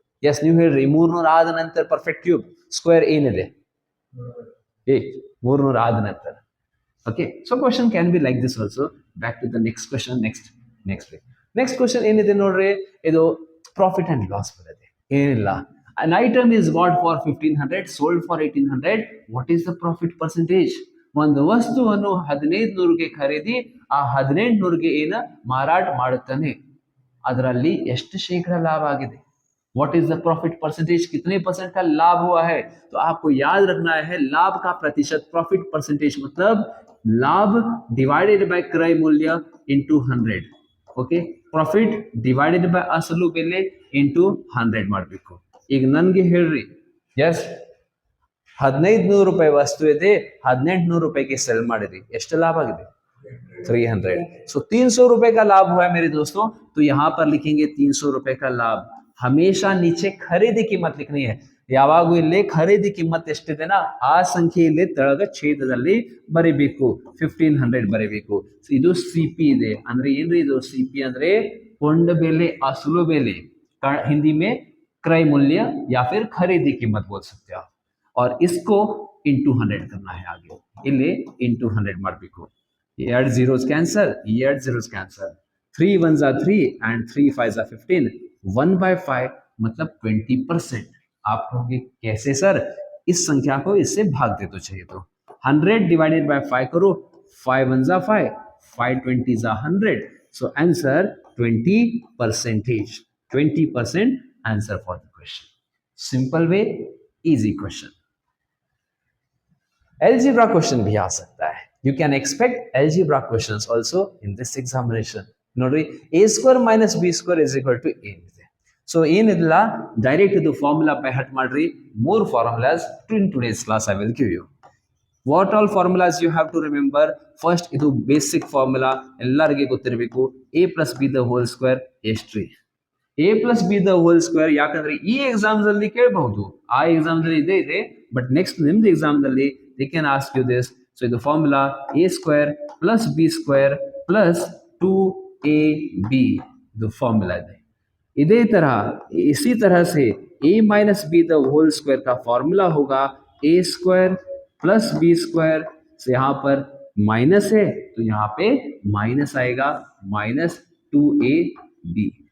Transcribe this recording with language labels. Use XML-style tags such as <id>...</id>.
<kn>S ನೀವು ಹೇಳ್ರಿ 300 ಆದ ನಂತರ ಪರ್ಫೆಕ್ಟ್ ಕ್ಯೂಬ್ ಸ್ಕ್ವೇರ್ ಏನಿದೆ 300 ಆದ ನಂತರ.</kn> <en>Okay, so question can be like this also. Back to the next question.</en> <kn>Next question ಏನಿದೆ ನೋಡ್ರಿ, ಇದು ಪ್ರಾಫಿಟ್ ಅಂಡ್ ಲಾಸ್ ಬರುತ್ತೆ. ಏನಿಲ್ಲ,</kn> <en>an item is bought for 1500, sold for 1800. what is the profit percentage?</en> <kn>ಒಂದು ವಸ್ತುವನ್ನು 1500ಗೆ ಖರೀದಿ, ಆ 1800ಗೆ ಏನ ಮಾರಾಟ ಮಾಡುತ್ತಾನೆ, ಅದರಲ್ಲಿ ಎಷ್ಟು ಶೇಕಡ ಲಾಭ ಆಗಿದೆ?</kn> <en>What is the profit percentage?</en> <hi>कितने परसेंट का लाभ हुआ है? तो आपको याद रखना है लाभ का प्रतिशत. प्रॉफिट परसेंटेज मतलब लाभ डिवाइडेड बाय क्रय मूल्य into 100.</hi> <en>okay, profit divided by</en> <kn>असಲು ಬೆಲೆ</kn> <en>into 100</en> <kn>ಮಾಡಬೇಕು. ಈಗ ನನಗೆ ಹೇಳ್ರಿ, ಎಸ್ 1500 ರೂಪಾಯಿ ವಸ್ತು ಇದೆ, 1800 ರೂಪಾಯಿಗೆ ಸೆಲ್ ಮಾಡಿದ್ರಿ, ಎಷ್ಟು ಲಾಭ ಆಗಿದೆ? 300.</kn> <hi>सो 300 रुपए का लाभ हुआ है मेरे दोस्तों. तो यहाँ पर लिखेंगे 300 रुपए का लाभ. हमेशा नीचे खरीदी कीमत लिखनी है.</hi> <kn>ಯಾವಾಗೂ ಇಲ್ಲಿ ಖರೀದಿ ಕಿಮ್ಮತ್ ಎಷ್ಟಿದೆ ನಾ ಆ ಸಂಖ್ಯೆಯಲ್ಲಿ ತೆಳಗ ಛೇದದಲ್ಲಿ ಬರಿಬೇಕು, 1500 ಬರಿಬೇಕು. ಇದು ಸಿಪಿ ಇದೆ ಅಂದ್ರೆ ಏನ್ರಿ ಇದು? ಸಿಪಿ ಅಂದ್ರೆ ಕೊಂಡ ಬೆಲೆ, असलू बेले.</kn> <hi>हिंदी में क्रय मूल्य या फिर खरीदी कीमत बोल सकते हो. और इसको इंटू 100 करना है. आगे</hi> <kn>ಇಲ್ಲಿ</kn> <hi>इंटू 100</hi> <kn>ಮಾಡಬೇಕು.</kn> <en>2 zeros cancel, 2 zeros cancel. 3 ones are 3 and 3 5s are 15.</en> <hi>1/5 मतलब 20%. आप कहोगे कैसे सर? इस संख्या को इससे भाग दे तो चाहिए. तो 100 डिवाइडेड बाय 5 करो.</hi> <en>5 ones are 5, 5 20s are 100. So answer 20%. 20% answer for the question. Simple way, easy question. Algebra question</en> <hi>भी आ सकता है.</hi> <en>You can expect algebra questions also in this examination.</en> <kn>ನೋಡ್ರಿ,</kn> <en>a square minus b square is equal to a.</en> <kn>So ಏನಿಲ್ಲ, direct ಇದು formula by ಹಟ್ ಮಾಡ್ರಿ. 3 formulas</kn> <en>in today's class I will give you. What all formulas you have to remember?</en> <kn>First, ಇದು basic formula ಎಲ್ಲರಿಗೆ ಗೊತ್ತಿರಬೇಕು.</kn> <en>a plus b the whole square</en> <kn>ಎಷ್ಟು?</kn> <en>a plus b the whole square</en> <kn>ಯಾಕಂದ್ರೆ ಈ exams ಅಲ್ಲಿ ಕೇಳಬಹುದು, ಆ exams ಅಲ್ಲಿ ಇದೆ. ಬಟ್ ನೆಕ್ಸ್ಟ್ ನಿಮ್ದು ಎಕ್ಸಾಮ್ ದಲ್ಲಿ</kn> <en>they can ask you this. So ಇದು formula a square plus b square plus 2ab</en> <kn>ಇದು ಫಾರ್ಮುಲಾ ಇದೆ.</kn> <hi>इसी तरह से a minus be the whole square का फॉर्मूला होगा a square plus B square. से यहाँ पर माइनस है तो यहाँ पे माइनस आएगा, माइनस 2ab.</hi>